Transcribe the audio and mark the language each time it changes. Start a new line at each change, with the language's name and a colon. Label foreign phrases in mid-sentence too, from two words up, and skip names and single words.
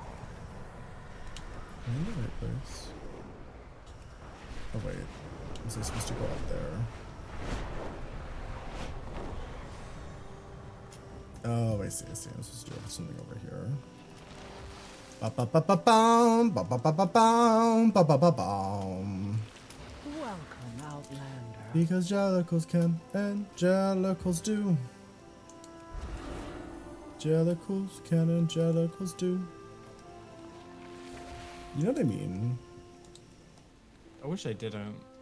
English: I'm in the right place. Oh wait, was I supposed to go up there? Oh, I see. I'm supposed to do something over here. Ba-ba-ba-ba-bum, ba-ba-ba-ba-bum, ba-ba-ba-bum. Welcome, Outlander. Because Jellicles can and Jellicles do. Jellicles can and Jellicles do. You know what I mean? I wish I didn't.